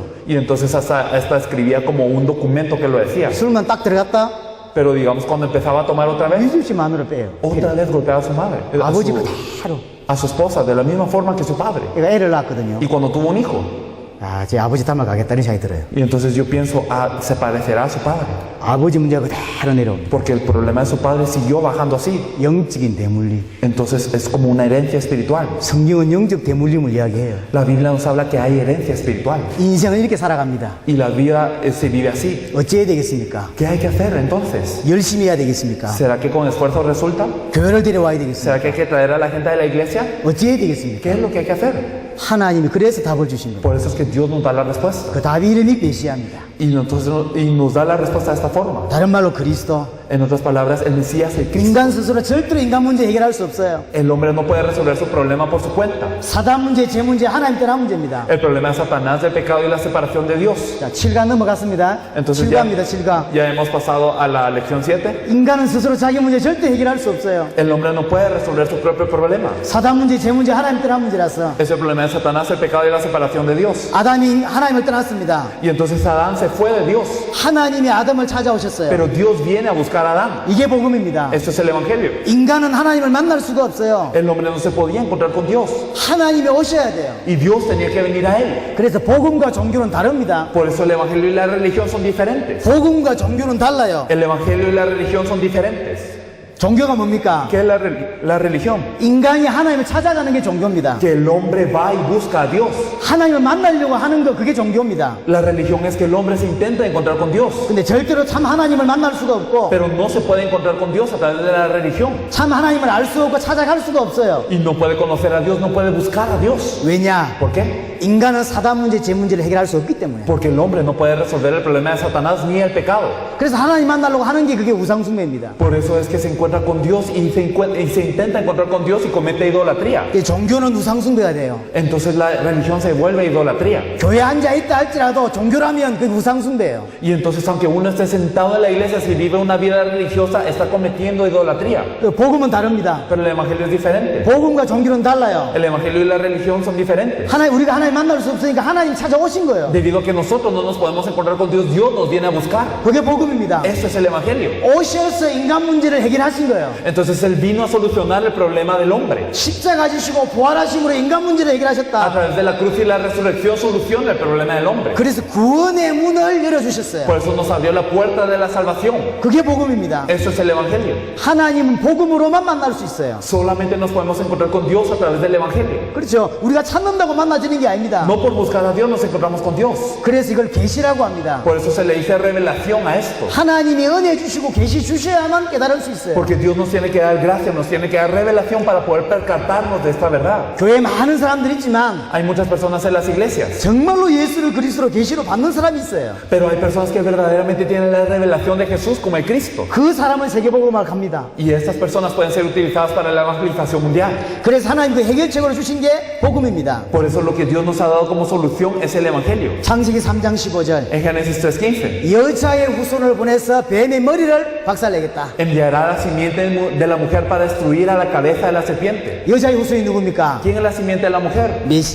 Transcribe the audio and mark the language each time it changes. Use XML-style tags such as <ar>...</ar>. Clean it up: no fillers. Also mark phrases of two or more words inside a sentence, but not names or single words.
<es>Y entonces hasta escribía como un documento que lo decía.</es> <ko>술만 딱 들어갔다</ko> <es>Pero digamos cuando empezaba a tomar otra vez,</es> <ko>잊을지 마누라 빼요.</ko> <es>otra vez golpeaba a su madre.</es> <ko>아버지 그대로.</ko> <es>A su esposa, de la misma forma que su padre.</es> <ko>얘가 애를 낳았거든요.</ko> <es>Y cuando tuvo un hijo,</es> <ko>아, 제 아버지 닮아가겠다는 생각이 들어요.</ko> <es>Y entonces yo pienso, ah, se parecerá a su padre.</es> <ko>아버지 문제가 그대로 내려옵니다.</ko> <es>Porque el problema de su padre siguió bajando así.</es> <ko>영적인 대물림.</ko> <es>Entonces es como una herencia espiritual.</es> <ko>성경은 영적 대물림을 이야기해요.</ko> <es>La Biblia nos habla que hay herencia espiritual.</es> <ko>인생은 이렇게 살아갑니다.</ko> <es>Y la vida se vive así.</es> <ko>어찌해야 되겠습니까?</ko> <es>¿Qué hay que hacer entonces?</es> <ko>열심히 해야 되겠습니까?</ko> <es>¿Será que con esfuerzo resulta?</es> <ko>교회를 데려와야 되겠습니까?</ko> <es>¿Será que hay que traer a la gente de la iglesia?</es> <ko>어찌해야 되겠습니까?</ko> <es>¿Qué es lo que hay que hacer?</es> <ko>하나님이 그래서 답을 주신 겁니다.</ko> <es>Por eso es que Dios nos da la respuesta.</es> <ko>그 답이 이름이 메시아입니다.</ko> <es>Y, entonces, y nos da la respuesta de esta forma.</es> <ko>다른 말로 그리스도.</ko> <es>En otras palabras, el Mesías, el Cristo.</es> <ko>인간 스스로 절대로 인간 문제 해결할 수 없어요.</ko> <es>El hombre no puede resolver su problema por su cuenta.</es> <ko>사단 문제, 제 문제, 하나님 떠난 문제입니다.</ko> <es>El problema de Satanás, del pecado y la separación de Dios.</es> <ko>자, 7강 넘어갔습니다.</ko> <es>Entonces</es> <ko>7강입니다, 7강.</ko> <es>ya hemos pasado a la lección 7.</es> <ko>인간은 스스로 자기 문제 절대 해결할 수 없어요.</ko> <es>El hombre no puede resolver su propio problema.</es> <ko>사단 문제, 제 문제, 하나님 떠난 문제라서.</ko> <es>Es el problema de Satanás, el pecado y la separación de Dios.</es> <ko>아담이 하나님을 떠났습니다.</ko> <es>Y entonces Adán se fue de Dios.</es> <ko>하나님이 아담을 찾아오셨어요.</ko> <es>Pero Dios viene a buscar a Adán.</es> <ko>이게 복음입니다.</ko> <es>Esto es el Evangelio.</es> <ko>인간은 하나님을 만날 수가 없어요.</ko> <es>El hombre no se podía encontrar con Dios.</es> <ko>하나님이 오셔야 돼요.</ko> <es>Y Dios tenía que venir a él.</es> <ko>그래서 복음과 종교는 다릅니다.</ko> <es>Por eso el Evangelio y la religión son diferentes.</es> <ko>복음과 종교는 달라요.</ko> <es>El Evangelio y la religión son diferentes.</es> <ko>종교가 뭡니까?</ko> <es>¿Qué es la religión?</es> <ko>인간이 하나님을 찾아가는 게 종교입니다.</ko> <es>Que el hombre va y busca a Dios.</es> <ko>하나님을 만나려고 하는 거 그게 종교입니다.</ko> <es>La religión es que el hombre se intenta encontrar con Dios.</es> <ko>근데 절대로 참 하나님을 만날 수가 없고</ko> <es>Pero no se puede encontrar con Dios a través de la religión.</es> <ko>참 하나님을 알 수 없고 찾아갈 수가 없어요.</ko> <es>Y no puede conocer a Dios, no puede buscar a Dios.</es> <ko>왜냐?</ko> <es>¿Por qué?</es> <ko>인간은 사단 문제, 제 문제를 해결할 수 없기 때문에.</ko> <es>Porque el hombre no puede resolver el problema de Satanás ni el pecado.</es> <ko>그래서 하나님 만나려고 하는 게 그게 우상숭배입니다.</ko> <es>Por eso es que se encuentra con Dios y se intenta encontrar con Dios y comete idolatría.</es> <ko>이 종교는 우상숭배가 돼요.</ko> <es>Entonces la religión se vuelve idolatría.</es> <ko>교회에 앉아 있다 할지라도 종교라면 그게 우상숭배예요.</ko> <es>Y entonces aunque uno esté sentado en la iglesia, si vive una vida religiosa, está cometiendo idolatría.</es> <ko>그 복음은 다릅니다.</ko> <es>Pero el evangelio es diferente.</es> <ko>복음과 종교는 달라요.</ko> <es>El evangelio y la religión son diferentes.</es> <ko>우리가 하나님 만날 수 없으니까 하나님 찾아오신 거예요.</ko> <es>Debido a que nosotros no nos podemos encontrar con Dios, Dios nos viene a buscar.</es> <ko>그게 복음입니다.</ko> <es>Esto es el evangelio.</es> <ko>오셔서 인간 문제를 해결하신 거예요.</ko> <es>Entonces Él vino a solucionar el problema del hombre.</es> <ko>십자가 지시고 부활하심으로 인간 문제를</ko> <es>A</es> <ko>해결하셨다.</ko> <es>través de la cruz y la resurrección soluciona el problema del hombre.</es> <ko>그래서 구원의 문을 열어주셨어요.</ko> <es>Por eso nos abrió la puerta de la salvación.</es> <ko>그게 복음입니다.</ko> <es>Eso es el evangelio.</es> <ko>하나님은 복음으로만 만날 수 있어요.</ko> <es>Solamente nos podemos encontrar con Dios a través del evangelio.</es> <ko>그렇죠. 우리가 찾는다고 만나지는 게 아닙니다.</ko> <es>No por buscar a Dios nos encontramos con Dios.</es> <ko>그래서 이걸 계시라고 합니다.</ko> <es>Por eso se le dice revelación a esto.</es> <ko>하나님이 은혜 주시고 계시 주셔야만 깨달을 수 있어요.</ko> <es>Porque Dios nos tiene que dar gracia, nos tiene que dar revelación para poder percatarnos de esta verdad.</es> <ko>교회에 많은 사람들이 있지만</ko> <es>Hay muchas personas en las iglesias,</es> <ko>정말로 예수를 그리스도로 계시로 받는 사람이 있어요.</ko> <es>pero hay personas que verdaderamente tienen la revelación de Jesús como el Cristo.</es> <ko>그 사람은 세계복음을 갑니다.</ko> <es>Y estas personas pueden ser utilizadas para la evangelización mundial.</es> <ko>그래서 하나님 그 해결책으로 주신 게 복음입니다.</ko> <es>Por eso lo que Dios nos ha dado como solución es el evangelio.</es> <ko>창세기 3장 15절</ko> <es>En Génesis 3:15,</es> <ko>여자의 후손을 보내서 뱀의 머리를 박살내겠다.</ko> <es>enviará la simiente de la mujer para destruir a la cabeza de la serpiente.</es> <ko>여자의 후손이 누굽니까?</ko> <es>¿Quién es la simiente de la mujer?</es> <ko>메시아,</ko>